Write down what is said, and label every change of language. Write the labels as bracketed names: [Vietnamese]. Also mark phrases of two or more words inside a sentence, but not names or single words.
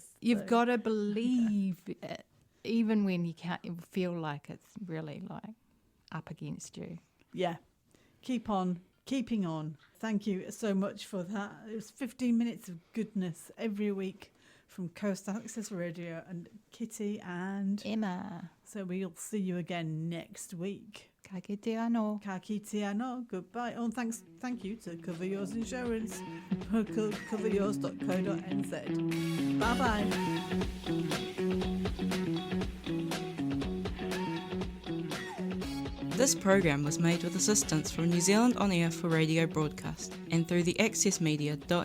[English] You've got to believe it, even when you can't feel like it's really like up against you. Yeah. keep on keeping on. Thank you so much for that. It was 15 minutes of goodness every week from Coast Access Radio and Kitty and Emma. So we'll see you again next week. [Māori] Ka kite anō. Ka kite anō. [English] Goodbye. Oh, thank you to Cover Yours Insurance for coveryours.co.nz. Bye-bye. This program was made with assistance from New Zealand On Air for radio broadcast and through the accessmedia.nz website.